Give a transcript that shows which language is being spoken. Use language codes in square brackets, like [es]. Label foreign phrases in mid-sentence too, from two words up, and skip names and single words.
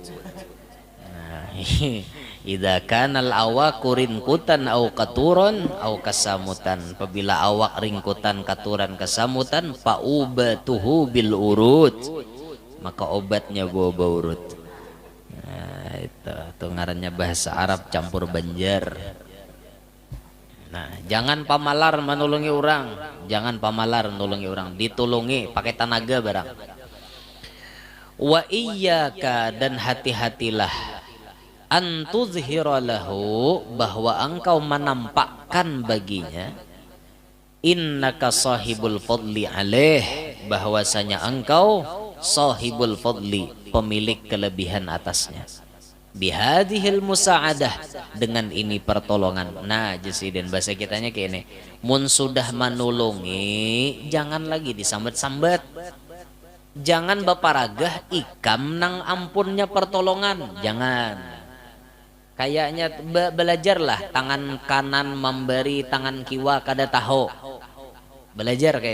[ar] إذا كان [bjn] awakurin kutan au katuran au kasamutan apabila awak ringkutan katuran kasamutan faubatuhu bil urut maka obatnya bawa urut. Itu ngarannya bahasa Arab campur Banjar. Nah, jangan pamalar menolongi orang, jangan pamalar menolongi orang, ditolongi pakai tenaga barang. [ar] وإياك [bjn] dan hati-hatilah [ar] أن تظهر له [bjn] bahwa engkau menampakkan baginya [ar] إنك صاحب الفضل عليه [bjn] bahwasanya engkau [ar] صاحب الفضل [bjn] pemilik kelebihan atasnya. [ar] بهذه المساعدة [bjn] dengan ini pertolongan. Nah jesiden bahasa kitanya kayak ini mun sudah menolongi jangan lagi disambat-sambat jangan baparagah ikam nang ampunnya pertolongan jangan kayaknya belajarlah tangan kanan memberi tangan kiwa kada tahu belajar kayak